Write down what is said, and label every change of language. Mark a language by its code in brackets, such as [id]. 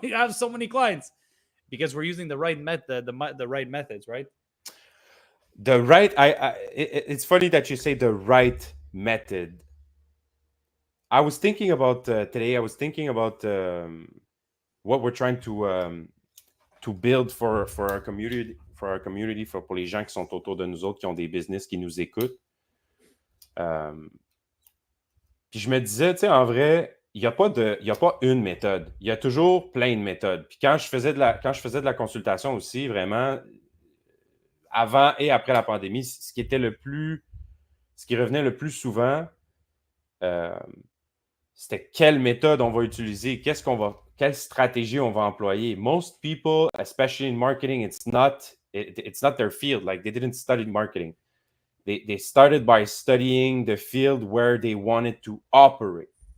[en] We have so many clients because we're using the right method, the right methods, right? The right. It's funny that you say the right method. I was thinking about today. I was thinking about what we're trying to build for our community. [fr] Pour les gens qui sont autour de nous autres, qui ont des business, qui nous écoutent. Puis je me disais, tu sais, en vrai, il n'y a pas une méthode. Il y a toujours plein de méthodes. Puis quand je faisais de la consultation aussi, vraiment, avant et après la pandémie, ce qui revenait le plus souvent, c'était quelle méthode on va utiliser, quelle stratégie on va employer. [en] Most people, especially in marketing, it's not their field. Like they didn't study marketing. They started by studying the field where they wanted to operate.